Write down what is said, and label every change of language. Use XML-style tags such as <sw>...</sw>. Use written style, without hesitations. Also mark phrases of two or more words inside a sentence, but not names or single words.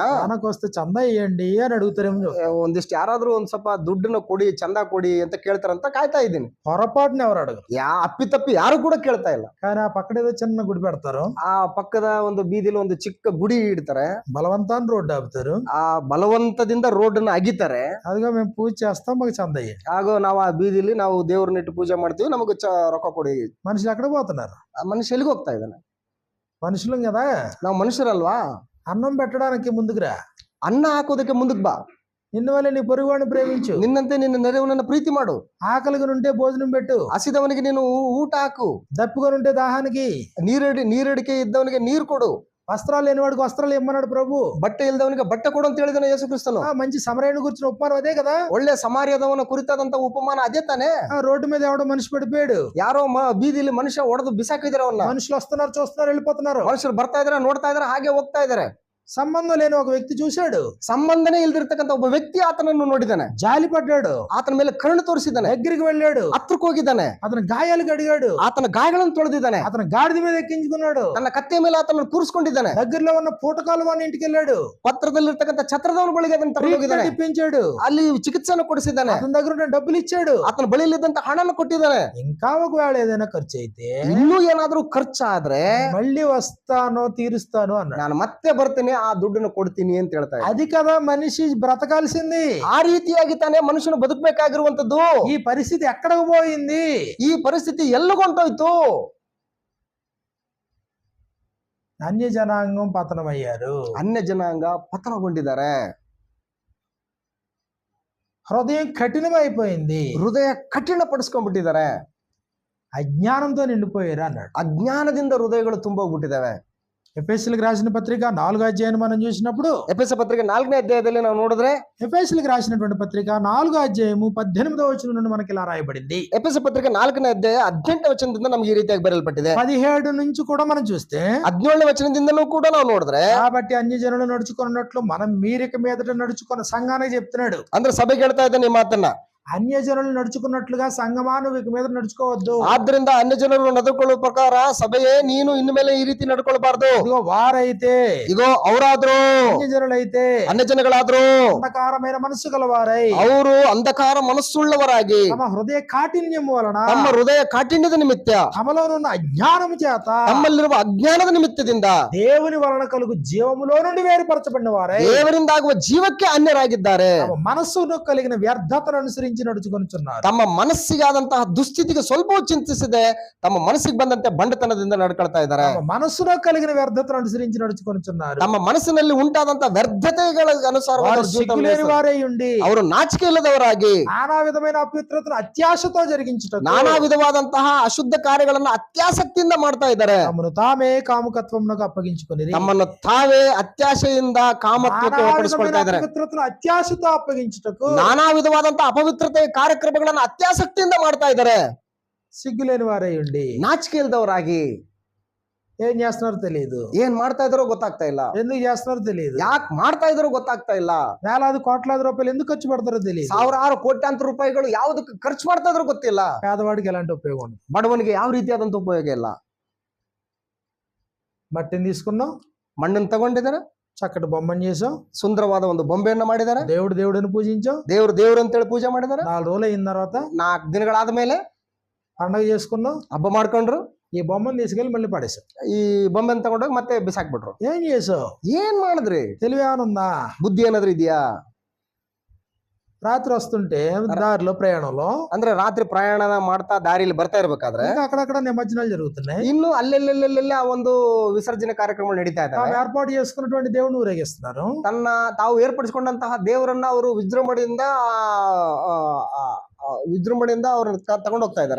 <te>మనకు వస్తే చందా ఇవ్వండి అని అడుగుతారేమో.</te> <kn>ಒಂದಿಷ್ಟು ಯಾರಾದ್ರೂ ಒಂದ್ ಸ್ವಲ್ಪ ದುಡ್ಡನ್ನ ಕೊಡಿ, ಚಂದ ಕೊಡಿ ಅಂತ ಕೇಳ್ತಾರಂತ ಕಾಯ್ತಾ ಇದ್ದೀನಿ.</kn> <te>పొరపాటున ఎవరు అడగరు,</te> <kn>ಅಪ್ಪಿತಪ್ಪಿ ಯಾರು ಕೂಡ ಕೇಳ್ತಾ ಇಲ್ಲ.</kn> <te>కానీ ఆ పక్కన ఏదో చిన్న గుడి పెడతారు,</te> <kn>ಆ ಪಕ್ಕದ ಒಂದು ಬೀದಿಲಿ ಒಂದು ಚಿಕ್ಕ ಗುಡಿ ಇಡ್ತಾರೆ,</kn> <te>బలవంతాన్ని రోడ్డు ఆపుతారు,</te> <kn>ಆ ಬಲವಂತದಿಂದ ರೋಡ್ ಅನ್ನ ಅಗಿತಾರೆ.</kn> <te>అదిగా మేము పూజ చేస్తాం మాకు చందా ఇవ్వండి.</te> <kn>ಹಾಗೂ ನಾವು ಆ ಬೀದಿಲಿ ನಾವು ದೇವ್ರನ್ನ ಇಟ್ಟು ಪೂಜೆ ಮಾಡ್ತೀವಿ, ನಮಗೆ ರೊಕ್ಕ ಕೊಡಿ.</kn> <te>మనుషులు ఎక్కడ పోతున్నారు?</te> <kn>ಆ ಮನುಷ್ಯ ಎಲ್ಲಿಗೆ ಹೋಗ್ತಾ ಇದ್ದಾನೆ?</kn> <te>మనుషులం కదా,</te> <kn>ನಾವು మనుషರಲ್ವಾ?</kn> <te>అన్నం పెట్టడానికి ముందుకురా,</te> <kn>ಅನ್ನ ಹಾಕೋದಕ್ಕೆ ಮುಂದಕ್ಕೆ ಬಾ,</kn> <te>నిన్ను వల్ల నీ పొరుగువాడిని ప్రేమించు,</te> <kn>ನಿನ್ನಂತೆ ನಿನ್ನ ನೆರೆಯವನನ್ನ ಪ್ರೀತಿ ಮಾಡು,</kn> <te>ఆకలిగా ఉంటే భోజనం పెట్టు,</te> <kn>ಹಸಿದವನಿಗೆ ನೀನು ಊಟ ಹಾಕು,</kn> <te>దప్పుగా ఉంటే దాహానికి,</te> <kn>ನೀರಡಿಕೆ ಇದ್ದವನಿಗೆ ನೀರು ಕೊಡು,</kn> <te>వస్త్రాలు లేనివాడికి వస్త్రాలు ఇమ్మన్నాడు ప్రభు,</te> <kn>ಬಟ್ಟೆ ಇಲ್ದವನಿಗೆ ಬಟ್ಟೆ ಕೊಡು ಅಂತ ಹೇಳಿದಾನೆ ಯೇಸು ಕ್ರಿಸ್ತನು.</kn> <te>మంచి సమరయుని గురించిన ఉపమానం అదే కదా.</te> <kn>ಒಳ್ಳೆ ಸಮಾರ್ಯದವನ ಕುರಿತಾದಂತ ಉಪಮಾನ ಅದೇ ತಾನೆ.</kn> <te>రోడ్డు మీద ఎవడో మనిషి పడిపోయాడు,</te> <kn>ಯಾರೋ ಬೀದಿಲಿ ಮನುಷ್ಯ ಹೊಡೆದು ಬಿಸಾಕಿದಾರೆ ಅವನ್ನ.</kn> <te>మనుషులు వస్తున్నారు, చూస్తున్నారు, వెళ్ళిపోతున్నారు,</te> <kn>ಮನುಷ್ಯರು ಬರ್ತಾ ಇದಾರೆ, ನೋಡ್ತಾ ಇದಾರೆ, ಹಾಗೆ ಹೋಗ್ತಾ ಇದಾರೆ.</kn> <te>సంబంధం లేని ఒక వ్యక్తి చూశాడు,</te> <kn>ಸಂಬಂಧನೇ ಇಲ್ದಿರ್ತಕ್ಕಂಥ ಒಬ್ಬ ವ್ಯಕ್ತಿ ಆತನನ್ನು ನೋಡಿದಾನೆ,</kn> <te>జాలి పడ్డాడు,</te> <kn>ಆತನ ಮೇಲೆ ಕರುಣೆ ತೋರಿಸಿದ್ದಾನೆ,</kn> <te>దగ్గరికి వెళ్ళాడు,</te> <kn>ಹತ್ರಕ್ಕೆ ಹೋಗಿದ್ದಾನೆ,</kn> <te>అతని గాయాలు కడిగాడు,</te> <kn>ಆತನ ಗಾಯಗಳನ್ನು ತೊಳೆದಿದ್ದಾನೆ,</kn> <te>అతని గాడిద మీద ఎక్కించుకున్నాడు,</te> <kn>ತನ್ನ ಕತ್ತೆ ಮೇಲೆ ಆತನನ್ನು ಕೂರಿಸ್ಕೊಂಡಿದ್ದಾನೆ,</kn> <te>దగ్గరలో ఉన్న పూటకాలు వాడిని ఇంటికి వెళ్ళాడు,</te> <kn>ಪತ್ರದಲ್ಲಿರ್ತಕ್ಕಂಥ ಛತ್ರದವನ ಬಳಿಗೆ ಅದನ್ನು ತಗೊಂಡೋಗಿದ್ದಾನೆ,</kn> <te>ఇప్పించాడు,</te> <kn>ಅಲ್ಲಿ ಚಿಕಿತ್ಸೆಯನ್ನು ಕೊಡಿಸಿದ್ದಾನೆ,</kn> <te>అతని దగ్గర ఉన్న డబ్బులు ఇచ్చాడు,</te> <kn>ಆತನ ಬಳಿಯಲ್ಲಿದ್ದಂತ ಹಣವನ್ನು ಕೊಟ್ಟಿದ್ದಾನೆ.</kn> <te>ఇంకా ఒకవేళ ఏదైనా ఖర్చు అయితే</te> <kn>ಇನ್ನೂ ಏನಾದ್ರೂ ಖರ್ಚಾದ್ರೆ</kn> <te>మళ్ళీ వస్తానో తీరుస్తాను అన్నాడు.</te> <kn>ನಾನು ಮತ್ತೆ ಬರ್ತೀನಿ, ಆ ದುಡ್ಡನ್ನು ಕೊಡ್ತೀನಿ ಅಂತ ಹೇಳ್ತಾ ಇದ್ದಾನೆ.</kn> <te>అది కదా మనిషి బ్రతకాల్సింది.</te> <kn>ಆ ರೀತಿಯಾಗಿ ತಾನೇ ಮನುಷ್ಯನು ಬದುಕಬೇಕಾಗಿರುವಂತದ್ದು.</kn> <te>ఈ పరిస్థితి ఎక్కడికి పోయింది?</te> <kn>ಈ ಪರಿಸ್ಥಿತಿ ಎಲ್ಲಿಗೊಂಟೋಯ್ತು?</kn> <te>అన్య జనాంగం పతనమయ్యారు,</te> <kn>ಅನ್ಯ ಜನಾಂಗ ಪತನಗೊಂಡಿದ್ದಾರೆ,</kn> <te>హృదయం కఠినమైపోయింది,</te> <kn>ಹೃದಯ ಕಠಿಣ ಪಡಿಸ್ಕೊಂಡ್ಬಿಟ್ಟಿದ್ದಾರೆ,</kn> <te>అజ్ఞానంతో నిండిపోయారు అన్నాడు.</te> <kn>ಅಜ್ಞಾನದಿಂದ ಹೃದಯಗಳು ತುಂಬೋಗ್ಬಿಟ್ಟಿದ್ದಾವೆ.</kn> <te>ఎఫెసీయులకు రాసిన పత్రిక 4వ అధ్యాయాన్ని మనం చూసినప్పుడు,</te> <kn>ಎಫೆಸ ಪತ್ರಿಕೆ 4ನೇ ಅಧ್ಯಾಯದಲ್ಲಿ ನಾವು ನೋಡಿದ್ರೆ,</kn> <te>ఎఫెసీయులకు రాసినటువంటి పత్రిక 4వ అధ్యాయము 18వ వచనం నుండి మనకి ఇలా రాయబడింది.</te> <kn>ಎಫೆಸ ಪತ್ರಿಕೆ 4ನೇ ಅಧ್ಯಾಯ 18ನೇ ವಚನದಿಂದ ನಮಗೆ ಈ ರೀತಿಯಾಗಿ ಬರೆಯಲ್ಪಟ್ಟಿದೆ.</kn> <te>17 నుంచి కూడా మనం చూస్తే</te> <kn>17ನೇ ವಚನದಿಂದನೂ ಕೂಡ ನಾವು ನೋಡಿದ್ರೆ,</kn> <te>కాబట్టి అన్యజనులు నడుచుకున్నట్లు మనం మీరిక మీదట నడుచుకున్న సంఘానికి చెప్తున్నాడు.</te> <kn>ಅಂದ್ರೆ ಸಭೆಗೆ ಹೇಳ್ತಾ ಇದ್ದಾನೆ ಈ ಮಾತನ್ನ.</kn> <te>అన్యజనులు నడుచుకున్నట్లుగా సంగమా నువ్వు ఇక మీద నడుచుకోవద్దు.</te> <kn>ಆದ್ರಿಂದ ಅನ್ಯ ಜನರು ನಡೆದುಕೊಳ್ಳುವ ಪ್ರಕಾರ ಸಭೆಯೇ ನೀನು ಇನ್ನು ಮೇಲೆ ಈ ರೀತಿ ನಡ್ಕೊಳ್ಬಾರ್ದು.</kn> <te>ఇదిగో వారైతే,</te> <kn>ಇಗೋ ಅವರಾದ್ರೂ</kn> <te>అన్యజనులైతే</te> <kn>ಅನ್ಯ ಜನಗಳಾದ್ರೂ</kn> <te>అంధకారమైన మనసు గలవారై</te> <kn>ಅವರು ಅಂಧಕಾರ ಮನಸ್ಸುಳ್ಳವರಾಗಿ</kn> <te>తమ హృదయ కాఠిన్యము వలన</te> <kn>ತಮ್ಮ ಹೃದಯ ಕಾಠಿಣ್ಯದ ನಿಮಿತ್ತ</kn> <te>తమలోనున్న అజ్ఞానము చేత</te> <kn>ತಮ್ಮಲ್ಲಿರುವ ಅಜ್ಞಾನದ ನಿಮಿತ್ತದಿಂದ</kn> <te>దేవుని వలన కలుగు జీవములో నుండి వేరుపరచబడిన వారై</te> <kn>ದೇವರಿಂದಾಗುವ ಜೀವಕ್ಕೆ ಅನ್ಯರಾಗಿದ್ದಾರೆ.</kn> <te>తమ మనస్సును కలిగిన వ్యర్థతను అనుసరించి నడుచుకొనుచున్నారు.</te> <kn>ತಮ್ಮ ಮನಸ್ಸಿಗಾದಂತಹ ದುಸ್ಥಿತಿಗೆ ಸ್ವಲ್ಪವೂ ಚಿಂತಿಸದೆ ತಮ್ಮ ಮನಸ್ಸಿಗೆ ಬಂದಂತೆ ಬಂಡತನದಿಂದ ನಡ್ಕೊಳ್ತಾ ಇದ್ದಾರೆ.</kn> <te>తమ మనస్సులో కలిగిన వ్యర్థతను అనుసరించి నడుచుకొనుచున్నారు.</te> <kn>ತಮ್ಮ ಮನಸ್ಸಿನಲ್ಲಿ ಉಂಟಾದಂತಹ ವ್ಯರ್ಥತೆಗಳ ಅನುಸಾರವಾಗಿ</kn> <te>వారు సిగ్గులేని వారై ఉండి</te> <kn>ಅವರು ನಾಚಿಕೆ ಇಲ್ಲದವರಾಗಿ</kn> <te>నానా విధమైన అపవిత్రతను అత్యాశతో జరిగించుటకు</te> <kn>ನಾನಾ ವಿಧವಾದಂತಹ ಅಶುದ್ಧ ಕಾರ್ಯಗಳನ್ನ ಅತ್ಯಾಸಕ್ತಿಯಿಂದ ಮಾಡ್ತಾ ಇದ್ದಾರೆ.</kn> <te>తమను తామే కాముకత్వమునకు అప్పగించుకొని</te> <kn>ತಮ್ಮನ್ನು ತಾವೇ ಅತ್ಯಾಶೆಯಿಂದ ಕಾಮತ್ವಕ್ಕೆ ಒಳಪಡಿಸಿಕೊಳ್ತಾ ಇದ್ದಾರೆ.</kn> <te>అపవిత్రతను అత్యాశతో అప్పగించుటకు</te> <kn>ನಾನಾ ವಿಧವಾದಂತಹ ಅಪವಿತ್ರತೆ ಕಾರ್ಯಕ್ರಮಗಳನ್ನ ಅತ್ಯಾಸಕ್ತಿಯಿಂದ ಮಾಡ್ತಾ ಇದ್ದಾರೆ.</kn> <te>సిగ్గులేని వారై ఉండి</te> <kn>ನಾಚಿಕೆ ಇಲ್ದವರಾಗಿ</kn> <te>ఏం చేస్తున్నారో తెలియదు,</te> <kn>ಏನ್ ಮಾಡ್ತಾ ಇದಾರೋ ಗೊತ್ತಾಗ್ತಾ ಇಲ್ಲ,</kn> <te>ఎందుకు చేస్తున్నారో తెలియదు,</te> <kn>ಯಾಕೆ ಮಾಡ್ತಾ ಇದಾರೋ ಗೊತ್ತಾಗ್ತಾ ಇಲ್ಲ,</kn> <te>వేలాది కోట్లాది రూపాయలు ఎందుకు ఖర్చు పెడతారో తెలియదు,</te> <kn>ಸಾವಿರಾರು ಕೋಟ್ಯಾಂತರ ರೂಪಾಯಿಗಳು ಯಾವುದಕ್ಕೆ ಖರ್ಚು ಮಾಡ್ತಾ ಇದ್ರೂ ಗೊತ್ತಿಲ್ಲ,</kn> <te>పేదవాడికి ఎలాంటి ఉపయోగం ఉండదు.</te> <kn>ಬಡವನಿಗೆ ಯಾವ ರೀತಿಯಾದಂತ ಉಪಯೋಗ ಇಲ್ಲ.</kn> <te>మట్టిని తీసుకున్నాం,</te> <kn>ಮಣ್ಣನ್ನು ತಗೊಂಡಿದ್ದಾರೆ,</kn> <te>చక్కటి బొమ్మని చేసాం,</te> <kn>ಸುಂದರವಾದ ಒಂದು ಬೊಂಬೆಯನ್ನ ಮಾಡಿದ್ದಾರೆ,</kn> <te>దేవుడు దేవుడిని పూజించాం,</te> <kn>ದೇವ್ರು ದೇವ್ರು ಅಂತೇಳಿ ಪೂಜೆ ಮಾಡಿದ್ದಾರೆ.</kn> <te>4 రోజులు అయిన తర్వాత</te> <kn>4 ದಿನಗಳಾದ ಮೇಲೆ</kn> <te>పండగ చేసుకున్నాం,</te> <kn>ಹಬ್ಬ ಮಾಡ್ಕೊಂಡ್ರು.</kn> <te>ఈ బొమ్మను తీసుకెళ్లి మళ్ళీ పడేసాం.</te> <kn>ಈ ಬೊಂಬೆನ ತಗೊಂಡೋಗಿ ಮತ್ತೆ ಬಿಸಾಕ್ಬಿಟ್ರು.</kn> <te>ఏం చేసావు?</te> <kn>ಏನ್ ಮಾಡಿದ್ರಿ?</kn> <te>తెలివి ఏమైనా ఉందా?</te> <kn>ಬುದ್ಧಿ ಏನಾದ್ರೂ ಇದೆಯಾ?</kn> <te>రాత్రి వస్తుంటే దారిలో ప్రయాణంలో</te> <kn>ಅಂದ್ರೆ ರಾತ್ರಿ ಪ್ರಯಾಣ ಮಾಡ್ತಾ ದಾರಿಯಲ್ಲಿ ಬರ್ತಾ ಇರ್ಬೇಕಾದ್ರೆ</kn> <te>ఇంకా అక్కడక్కడ నిమజ్జనాలు జరుగుతున్నాయి.</te> <kn>ಇನ್ನು ಅಲ್ಲೆಲ್ಲೆಲ್ಲೆಲ್ಲ ಆ ಒಂದು ವಿಸರ್ಜನೆ ಕಾರ್ಯಕ್ರಮ ನಡೀತಾ</kn> <te>తాము</te> <kn>ಇದ್ದಾವೆ.</kn> <te>ఏర్పాటు చేసుకున్నటువంటి దేవుడిని ఊరేగిస్తున్నారు.</te> <kn>ತಾವು ಏರ್ಪಡಿಸಿಕೊಂಡಂತಹ ದೇವರನ್ನ ಅವರು ವಿಜೃಂಭಣೆಯಿಂದ ಅವ್ರನ್ನ ತಗೊಂಡು ಹೋಗ್ತಾ ಇದ್ದಾರೆ.</kn>